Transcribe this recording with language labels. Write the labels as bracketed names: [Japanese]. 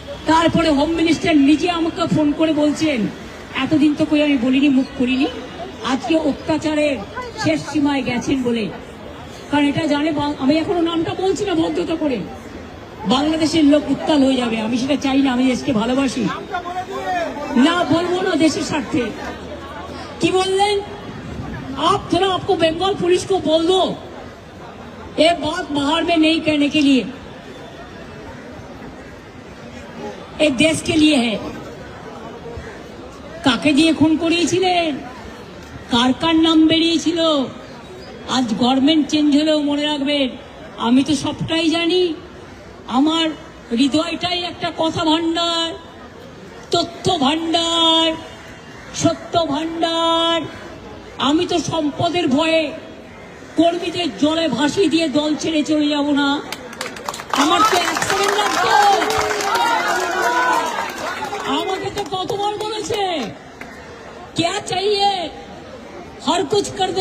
[Bangla] তারপরে home minister নিজে আমাকে ফোন করে বলছেন, এতদিন তো কই আমি বলিনি, মুখ করিনি, আজকে অত্যাচারের শেষ সীমায় গেছেন বলে। কারণ এটা জানে, আমি এখনো নামটা বলছি না ভদ্রতা করে, বাংলাদেশের লোক উত্তাল হয়ে যাবে। আমি সেটা চাই না, আমি দেশকে ভালোবাসি, না বলবো না দেশের স্বার্থে। কি বললেন? [Hindi] आप थोड़ा आपको बंगाल पुलिस को बोल दो ये बात बाहर में नहीं कहने के लिए, एक देश के लिए है। [Bangla] কাকে দিয়ে খুন করিয়েছিলেন, কার কার নাম বেরিয়েছিল? আজ গভর্নমেন্ট চেঞ্জ হলেও মনে রাখবেন, আমি তো সবটাই জানি। আমার হৃদয়টাই একটা কথা ভান্ডার, তথ্য ভান্ডার, সত্য ভান্ডার। আমি তো সম্পদের ভয়ে কর্মীদের জলে ভাসিয়ে দিয়ে দল ছেড়ে চলে যাব না। আমার তো অ্যাক্সিডেন্ট লাগতো। আমাকে তো কতবার বলেছে, [Hindi] क्या चाहिए, हर कुछ कर दे।